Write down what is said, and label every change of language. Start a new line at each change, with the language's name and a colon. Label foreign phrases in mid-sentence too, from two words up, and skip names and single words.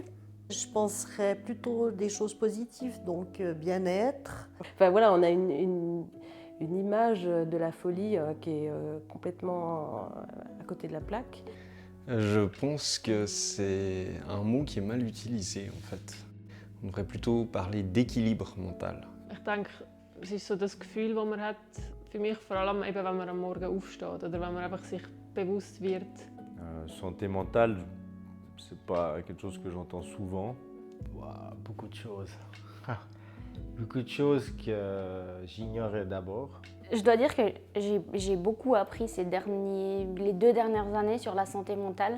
French: Je penserais plutôt des choses positives, donc bien-être. Enfin voilà, on a une image de la folie qui est complètement à côté de la plaque. Je pense que c'est un mot qui est mal utilisé en fait. On devrait plutôt parler d'équilibre mental.
German: Ich denke, es ist so das Gefühl, das man hat, für mich vor allem eben, wenn man am Morgen aufsteht oder wenn man einfach sich bewusst wird.
French: Santé mentale, c'est pas quelque chose que j'entends souvent. Wow, beaucoup de choses. Beaucoup de choses que j'ignorais d'abord. Je dois dire que j'ai beaucoup appris les 2 dernières années sur la santé mentale.